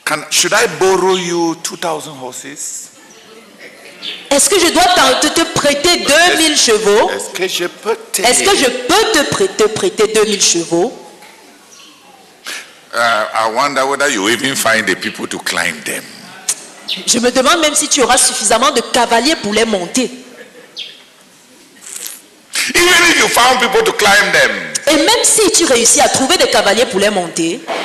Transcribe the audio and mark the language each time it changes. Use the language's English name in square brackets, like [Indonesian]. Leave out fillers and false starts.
[English] Should I borrow you 2,000 horses? [French] Est-ce que je dois te prêter 2000 chevaux? Est-ce que je peux Est-ce que je peux te prêter 2000 chevaux? [English] I wonder whether you even find the people to climb them. [French] Je me demande même si tu auras suffisamment de cavaliers pour les monter. [English] Even if you found people to climb them. [French] Et même si tu réussis à trouver des cavaliers pour les monter,